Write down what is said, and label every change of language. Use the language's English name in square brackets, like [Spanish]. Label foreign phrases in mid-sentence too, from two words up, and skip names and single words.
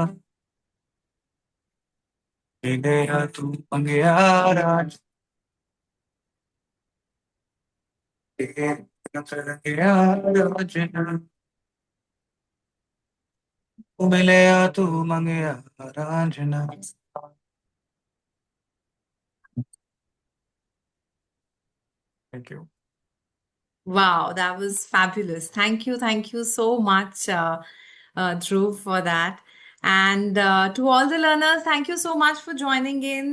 [Punjabi] मिले तू मंगया राज तेरे रंग रंग यार रंजना मिले तू मंगया रांझना [English] thank you Wow, that was fabulous. Thank you so much, Dhruv, for that. And to all the learners, thank you so much for joining in.